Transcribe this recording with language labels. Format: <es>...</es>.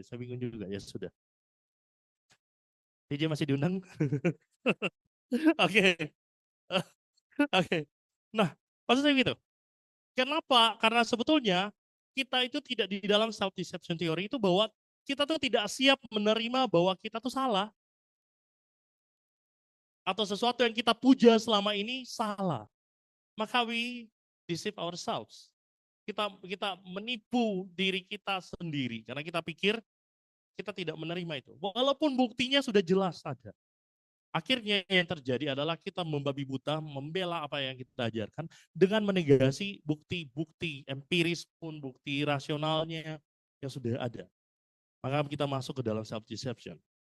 <id>Saya bingung juga, ya sudah. DJ masih diundang? Oke. Oke. Nah, maksud saya gitu. Kenapa? Karena sebetulnya kita itu tidak di dalam self deception theory itu bahwa kita tuh tidak siap menerima bahwa kita tuh salah. Atau sesuatu yang kita puja selama ini salah.</id> <en>Maka we deceive ourselves.</en> <id>Kita menipu diri kita sendiri karena kita pikir kita tidak menerima itu. Walaupun buktinya sudah jelas ada. Akhirnya yang terjadi adalah kita membabi buta, membela apa yang kita ajarkan dengan menegasi bukti-bukti empiris pun, bukti rasionalnya yang sudah ada. Maka kita masuk ke dalam self-deception.</id>